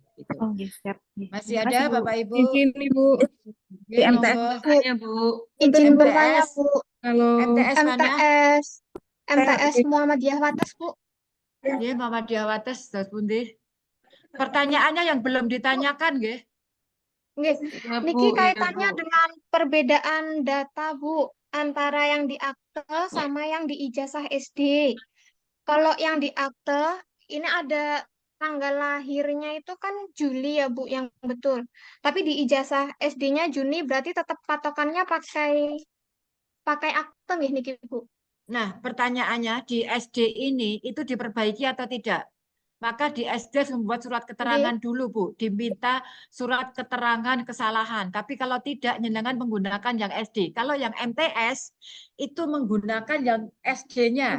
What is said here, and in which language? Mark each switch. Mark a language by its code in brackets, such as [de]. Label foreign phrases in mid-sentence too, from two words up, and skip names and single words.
[id] Gitu. Masih ada Bapak Ibu? Izin Ibu. Di MTS bertanya Bu. Izin bertanya Bu. Halo. MTS mana? MTS Muhammadiyah Wates Bu. Ya, Muhammadiyah Wates, terus pundi. Pertanyaannya yang belum ditanyakan, nggih. Niki kaitannya dengan perbedaan data Bu antara yang di akte sama yang di ijazah SD. Kalau yang di akte ini ada tanggal lahirnya itu kan Juli ya Bu yang betul. Tapi di ijazah SD-nya Juni berarti tetap patokannya pakai akte [jv] nggih niki [id] Bu. Nah, pertanyaannya di SD ini itu diperbaiki atau tidak? Maka di SD harus membuat surat keterangan dulu, Bu. Diminta surat keterangan kesalahan. Tapi kalau tidak, jenengan menggunakan yang SD. Kalau yang MTS itu menggunakan yang SD-nya.